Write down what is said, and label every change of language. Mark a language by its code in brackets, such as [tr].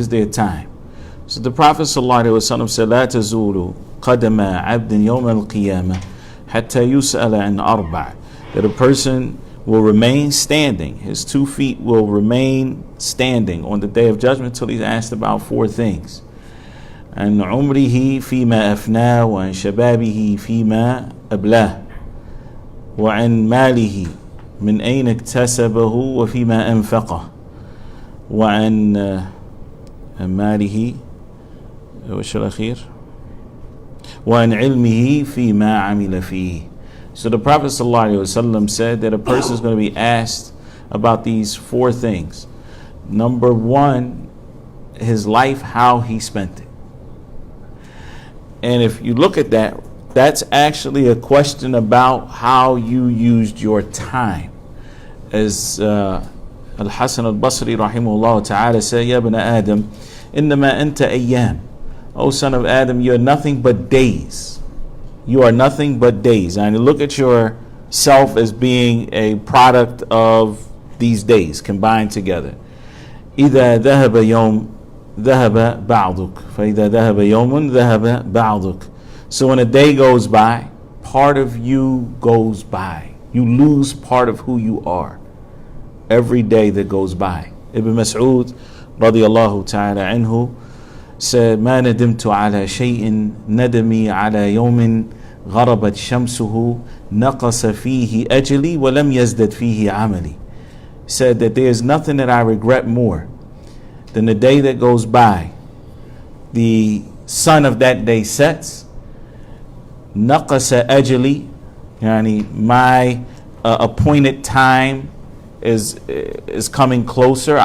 [en] So the Prophet ﷺ said, [ar] لا تزول قدم عبد يوم القيامة حتى يسأل عن أربع, [en] that a person will remain standing, his 2 feet will remain standing on the Day of Judgment till he's asked about 4 things. [ar] عن عمره فيما أفناه وعن شبابه فيما أبلاه وعن ماله من أين اكتسبه وفيما أنفقه وعن ماله وش الأخير وعن علمه فيما عمل فيه. [en] So the Prophet ﷺ said that a person is going to be asked about these 4 things. Number 1, his life, how he spent it. And if you look at that, that's actually a question about how you used your time. As Al-Hasan al-Basri rahimahullah ta'ala said, [ar] Ya ibn Adam, innama anta ayyam. [en] O son of Adam, you are nothing but days. You are nothing but days. And look at yourself as being a product of these days combined together. [ar] إذا ذهب يوم ذهب بعضك فإذا ذهب يوم ذهب بعضك. [en] So when a day goes by, part of you goes by. You lose part of who you are every day that goes by. Ibn Mas'ud radiyallahu ta'ala anhu said, [ar] ما ندمت على شيء ندمي على يوم غربت شمسه نقص فيه أجلي ولم يزدد فيه عملي. [en] Said that there is nothing that I regret more than the day that goes by. The sun of that day sets, [ar] naqasa ajali, [en] yani my appointed time is coming closer.